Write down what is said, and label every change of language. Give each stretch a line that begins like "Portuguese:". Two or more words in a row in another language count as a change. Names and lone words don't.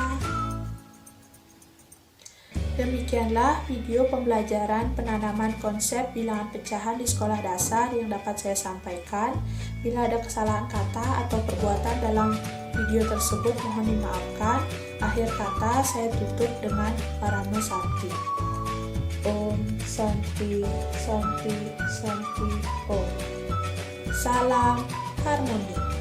Indonesian: Demikianlah video pembelajaran penanaman konsep bilangan pecahan di sekolah dasar yang dapat saya sampaikan. Bila ada kesalahan kata atau perbuatan dalam video tersebut, mohon dimaafkan. Akhir kata saya tutup dengan Parama Santi.
Sanskrit: Om Santi Santi Santi Om.
Indonesian: Salam harmoni.